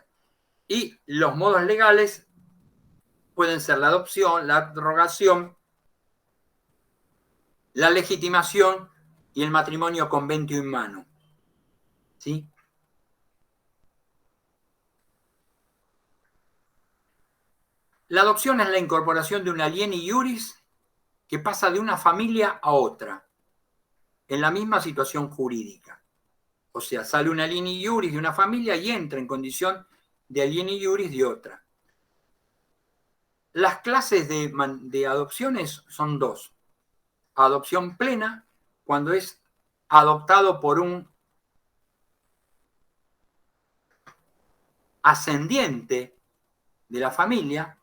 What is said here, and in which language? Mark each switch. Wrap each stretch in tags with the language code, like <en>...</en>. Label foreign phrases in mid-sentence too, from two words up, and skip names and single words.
<es>Y los modos legales pueden ser la adopción, la abrogación, la legitimación y el matrimonio</es> <la>conventio in mano,</la> <es>¿sí? La adopción es la incorporación de un</es> <la>alieni iuris</la> <es>que pasa de una familia a otra, en la misma situación jurídica. O sea, sale un</es> <la>alieni iuris</la> <es>de una familia y entra en condición de</es> <la>alieni iuris</la> <es>de otra. Las clases de adopciones son dos. Adopción plena, cuando es adoptado por un ascendiente de la familia.</es>